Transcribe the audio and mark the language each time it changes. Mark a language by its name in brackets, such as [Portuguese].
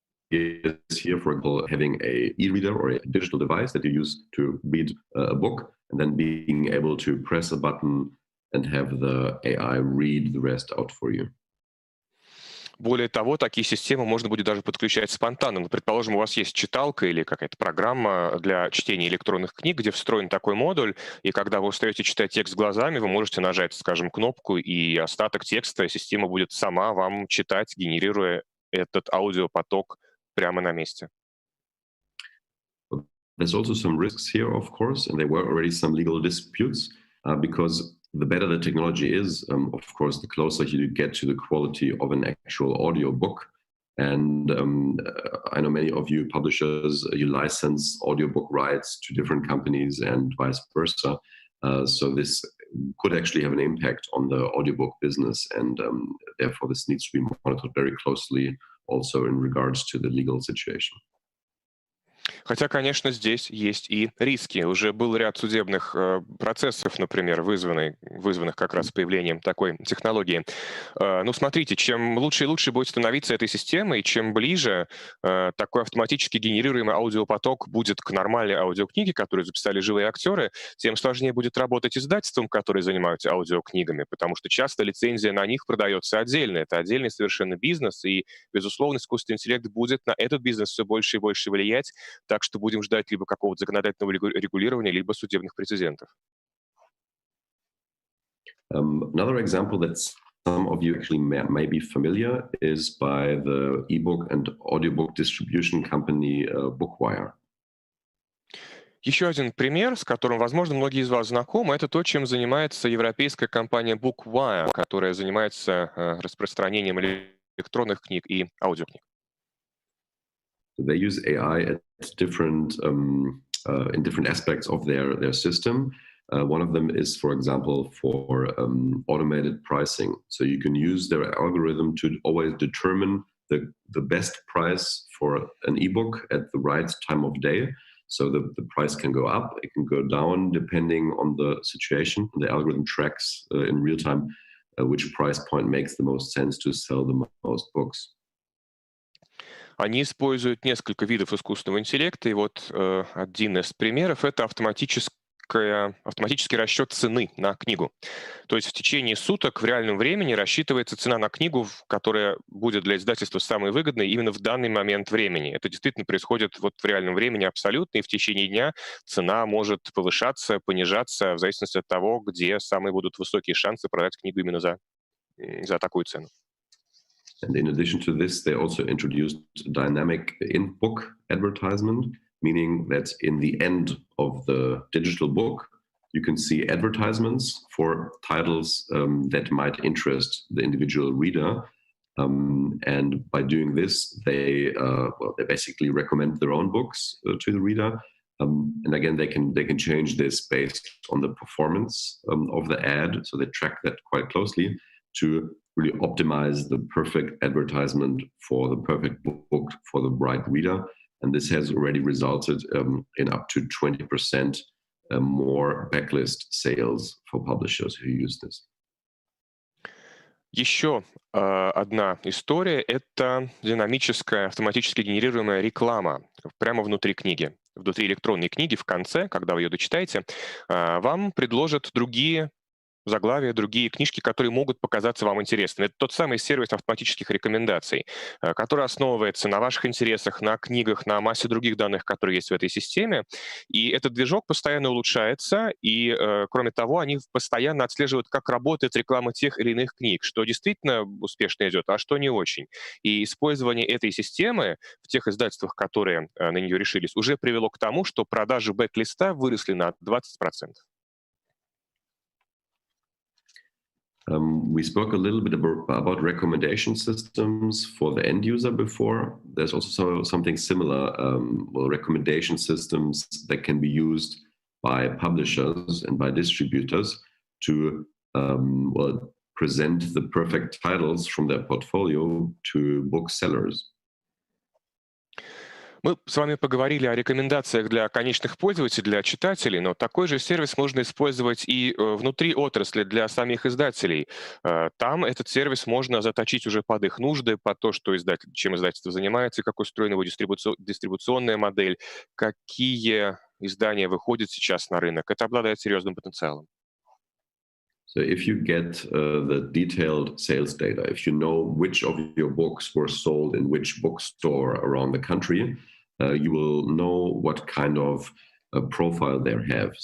[English] Is here, for example, having a e-reader or a digital device that you use to read a book, and then being able to press a button and have the AI read the rest out for you. [Russian] Более того, такие системы можно будет даже подключать спонтанно. Ну, предположим, у вас есть читалка или какая-то программа для чтения электронных книг, где встроен такой модуль, и когда вы устаете читать текст глазами, вы можете нажать, скажем, кнопку, и остаток текста система будет сама вам читать, генерируя этот аудиопоток прямо на месте. [English] There's also some risks here, of course, and there were already some legal disputes because the better the technology is, of course, the closer you get to the quality of an actual audio book. And I know many of you publishers, you license audiobook rights to different companies and vice versa. So this could actually have an impact on the audiobook business, and therefore this needs to be monitored very closely also in regards to the legal situation. [Russian] Хотя, конечно, здесь есть и риски. Уже был ряд судебных процессов, например, вызванных как раз появлением такой технологии. Ну, смотрите, чем лучше и лучше будет становиться эта система, и чем ближе такой автоматически генерируемый аудиопоток будет к нормальной аудиокниге, которую записали живые актеры, тем сложнее будет работать издательствам, которые занимаются аудиокнигами, потому что часто лицензия на них продается отдельно. Это отдельный совершенно бизнес, и, безусловно, искусственный интеллект будет на этот бизнес все больше и больше влиять, так что будем ждать либо какого-то законодательного регулирования, либо судебных прецедентов. [English] Another example that some of you actually may be familiar is by the ebook and audiobook distribution company Bookwire. [Russian] Еще один пример, с которым, возможно, многие из вас знакомы, это то, чем занимается европейская компания Bookwire, которая занимается распространением электронных книг и аудиокниг. [English] They use AI at different in different aspects of their system. One of them is, for example, for automated pricing. So you can use their algorithm to always determine the best price for an ebook at the right time of day. So the price can go up, it can go down depending on the situation. The algorithm tracks in real time which price point makes the most sense to sell the most books. [Russian] Они используют несколько видов искусственного интеллекта, и вот один из примеров — это автоматический расчет цены на книгу. То есть в течение суток в реальном времени рассчитывается цена на книгу, которая будет для издательства самой выгодной именно в данный момент времени. Это действительно происходит вот в реальном времени абсолютно, и в течение дня цена может повышаться, понижаться в зависимости от того, где самые будут высокие шансы продать книгу именно за такую цену. [English] And in addition to this, they also introduced dynamic in-book advertisement, meaning that in the end of the digital book, you can see advertisements for titles that might interest the individual reader. And by doing this, they basically recommend their own books to the reader. And again, they can change this based on the performance of the ad, so they track that quite closely to really optimize the perfect advertisement for the perfect book for the right reader. And this has already resulted in up to 20% more backlist sales for publishers who use this. [Russian] Еще одна история — это динамическая, автоматически генерируемая реклама прямо внутри книги. Внутри электронной книги в конце, когда вы ее дочитаете, вам предложат другие заглавия, другие книжки, которые могут показаться вам интересными. Это тот самый сервис автоматических рекомендаций, который основывается на ваших интересах, на книгах, на массе других данных, которые есть в этой системе. И этот движок постоянно улучшается, и, кроме того, они постоянно отслеживают, как работает реклама тех или иных книг, что действительно успешно идет, а что не очень. И использование этой системы в тех издательствах, которые на нее решились, уже привело к тому, что продажи бэк-листа выросли на 20%. [English] We spoke a little bit about recommendation systems for the end user before. There's also something similar, recommendation systems that can be used by publishers and by distributors to present the perfect titles from their portfolio to booksellers. [Russian] Мы с вами поговорили о рекомендациях для конечных пользователей, для читателей, но такой же сервис можно использовать и внутри отрасли для самих издателей. Там этот сервис можно заточить уже под их нужды, под то, что чем издательство занимается, как устроена его дистрибуционная модель, какие издания выходят сейчас на рынок. Это обладает серьезным потенциалом. [English] So if you get the detailed sales data, if you know which of your books were sold in which bookstore around the country, you will know what kind of profile they have.